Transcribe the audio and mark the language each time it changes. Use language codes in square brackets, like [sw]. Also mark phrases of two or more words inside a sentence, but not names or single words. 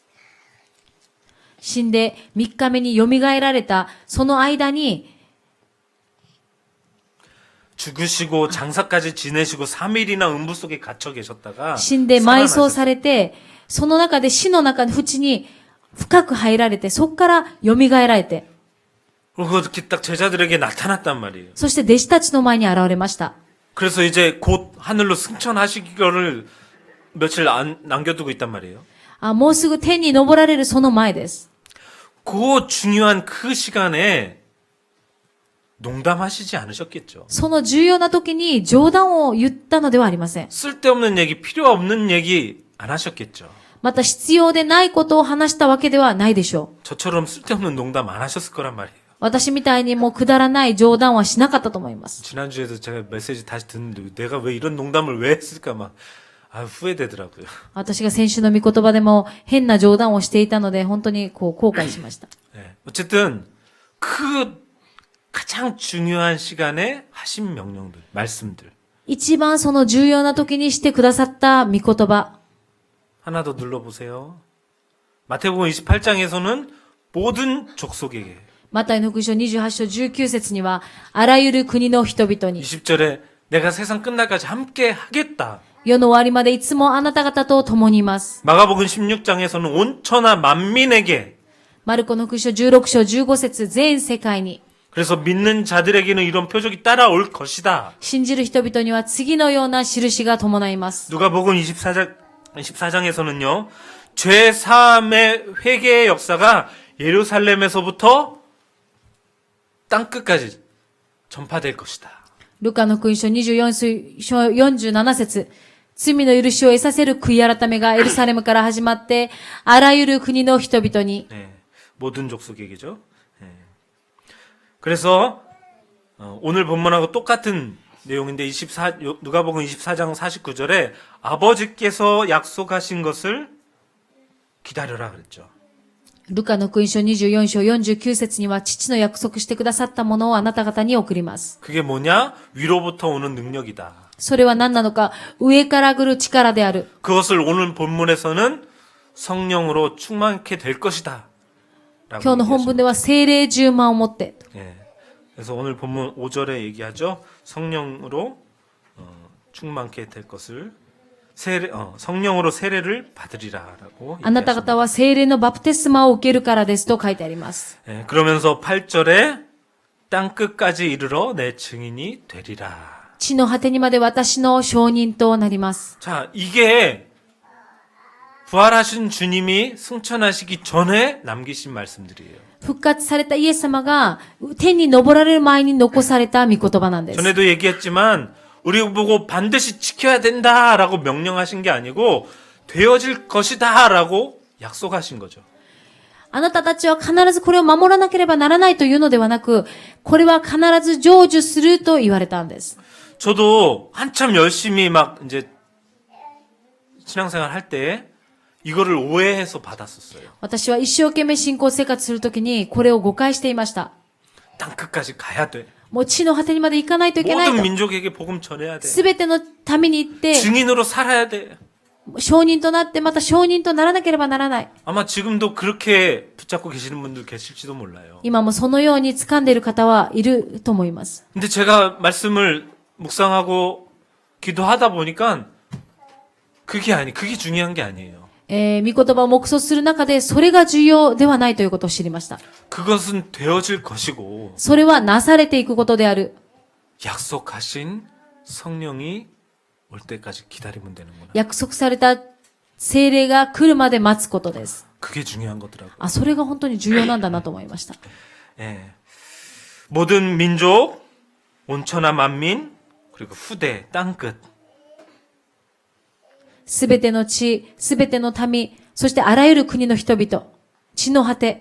[ja] 死んで3日目に蘇られたその間に [ko] 죽으시고 장사까지 지내시고 3일이나 음부 속에 갇혀 계셨다가 [ja] 死んで埋葬 [ko] 살아나셨어요. [ja] されて、その中で死の中の淵に深く入られて、そこから蘇られて、 [ko] 그리고 그렇게 딱 제자들에게 나타났단 말이에요. [ja] そして弟子たちの前に現れました。 [ko] 그래서 이제 곧 하늘로 승천하시기를 며칠 남겨두고 있단 말이에요. [ja] もうすぐ天に昇られるその前です。 [ko] 그 중요한 그 시간에 농담하시지 않으셨겠죠. [ja] その重要な時に冗談を言ったのではありません。 [ko] 쓸데없는 얘기, 필요 없는 얘기 안 하셨겠죠. [ja] また必要でないことを話したわけではないでしょう。 [ko] 저처럼 쓸데없는 농담 안 하셨을 거란 말이에요. [ja] 私みたいにもうくだらない冗談はしなかったと思います。 [ko] 지난주에도 제가 메시지 다시 듣는데 내가 왜 이런 농담을 왜 했을까 막 후회되더라고요. [ja] 私が先週の御言葉でも変な冗談をしていたので本当に後悔しました。 [ko] 네. 어쨌든 그 가장 중요한 시간에 하신 명령들, 말씀들 [ja] 一番その重要な時にしてくださった御言葉。 [ko] 하나 더 눌러보세요. 마태복음 28장에서는 모든 족속에게 [ja] マタイの福音書28章19節には、あらゆる国の人々に、 [ko] 20절에 내가 세상 끝날까지 함께 하겠다. [ja] 世の終わりまでいつもあなた方と共にいます。 [ko] 마가복음 16장에서는 온 천하 만민에게. [ja] マルコの福音書16章15節全世界に、 [ko] 그래서 믿는 자들에게는 이런 표적이 따라올 것이다. [ja] 信じる人々には次のような印が伴います。 [ko] 누가복음 24장에서는요. 죄 사함의 회개의 역사가 예루살렘에서부터 땅 끝까지 전파될 것이다. [ja] ルカの福音書24章47節罪の許しを得させる悔い改めがエルサレムから始まって、あらゆる国の人々に、 [ko] 네, 모든 족속에게죠. 네. 그래서 오늘 본문하고 똑같은 내용인데 누가복음 24장 49절에 아버지께서 약속하신 것을 기다려라 그랬죠. [ja] ルカの福音書24章49節には、父の約束してくださったものをあなた方に送ります。 [ko] 그게 뭐냐? 위로부터 오는 능력이다. [ja] それは何なのか、上から来る力である。 [ko] 그것을 오늘 본문에서는 성령으로 충만케 될 것이다. [ja] 今日の本文では聖霊10万を持って。 [ko] 예. 그래서 오늘 본문 5절에 얘기하죠. 성령으로 충만케 될 것을 성령으로 세례를 받으리라라고 [ja] あなた方は聖霊のバプテスマを受けるからですと書いてあります。 [ko] 예, 그러면서 8절에 땅 끝까지 이르러 내 증인이 되리라. [ja] 地の果てにまで私の証人となります。 [ko] 자, 이게 부활하신 주님이 승천하시기 전에 남기신 말씀들이에요. [ja] 復活されたイエス様が天に昇られる前に残された御言葉なんです。 [ko] 전에도 얘기했지만 우리 보고 반드시 지켜야 된다라고 명령하신 게 아니고 되어질 것이다라고 약속하신 거죠. [ja] あなたたちは必ずこれを守らなければならないというのではなく、これは必ず成就すると言われたんです。 [ko] 저도 한참 열심히 막 이제 신앙생활 할 때 이거를 오해해서 받았었어요. [ja] 私は一生懸命信仰生活するときにこれを誤解していました。 [ko] 땅 끝까지 가야 돼. [ja] もう地の果てにまで行かないといけない [ko] 모든 [ja] と。 [ko] 민족에게 복음 전해야 돼. [ja] すべての民に行って、 [ko] 증인으로 살아야 돼. [ja] 証人となってまた証人とならなければならない。 [ko] 아마 지금도 그렇게 붙잡고 계시는 분들 계실지도 몰라요. [ja] 今もそのように掴んでいる方はいると思います。 [ko] 근데 제가 말씀을 묵상하고 기도하다 보니까 그게 중요한 게 아니에요. [ja] 御言葉を黙想する中で、それが重要ではないということを知りました。 [ko] 그것은 되어질 것이고 [ja] それはなされていくことである。 [ko] 약속하신 성령이 올 때까지 기다리면 되는구나. [ja] 約束された聖霊が来るまで待つことです。 [ko] 그게 중요한 거더라고요. [ja] あ、それが本当に重要なんだなと思いました。 [ko] 예. 모든 민족, 온천하 만민, 그리고 후대, 땅끝. [ja] すべての地、すべての民、そしてあらゆる国の人々、地の果て、